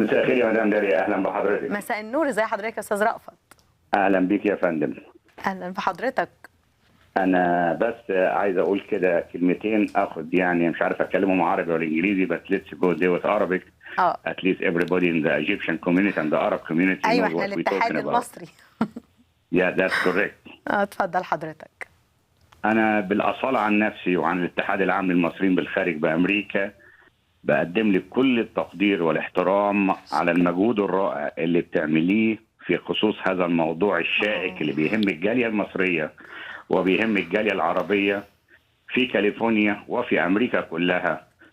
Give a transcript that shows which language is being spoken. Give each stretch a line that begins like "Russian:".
Arabic: مساء الخير يا مدام داليا، أهلا بحضرتك. مساء النور، ازي حضرتك يا أستاذ رأفت؟ أهلا بيك يا فندم. أهلا بحضرتك. أنا بس عايز أقول كده كلمتين، أخد يعني مش عارف أتكلمهم عربي ولا إنجليزي،
English: but let's go there with Arabic. At least everybody in the Egyptian community and the Arab community knows what we're talking about.
Arabic: أيوة، إحنا الاتحاد المصري.
English: Yeah, that's correct.
Arabic: اتفضل حضرتك. أنا بالأصالة عن نفسي وعن الاتحاد العام للمصريين بالخارج بأمريكا بقدم لك كل التقدير والاحترام على المجهود الرائع اللي بتعمليه في خصوص هذا الموضوع الشائك اللي بيهم الجالية المصرية وبيهم الجالية العربية في كاليفورنيا وفي أمريكا كلها.